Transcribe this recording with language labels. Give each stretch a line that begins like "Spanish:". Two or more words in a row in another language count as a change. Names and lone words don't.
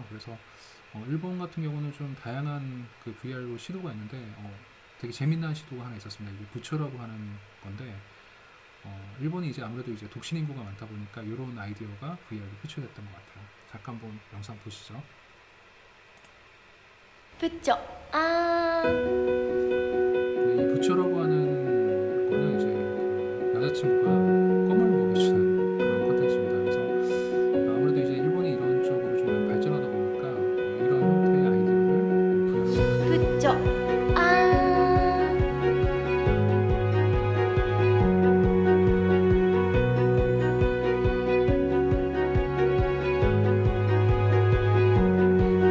Korean: 그래서 일본 같은 경우는 좀 다양한 그 VR로 시도가 있는데 되게 재미난 시도가 하나 있었습니다. 이게 부처라고 하는 건데 일본이 이제 아무래도 이제 독신 인구가 많다 보니까 이런 아이디어가 VR로 표출됐던 것 같아요. 잠깐 한번 영상 보시죠.
Japanese: プッチョあー
Korean: 근데 이 부처라고 하는 거는 이제 그 여자친구가 껌을 먹여주는 그런 컨텐츠입니다. 그래서 아무래도 이제 일본이 이런 쪽으로 좀 많이 발전하다 보니까 이런 형태의 아이디어를 VR로
Japanese: プッチョあー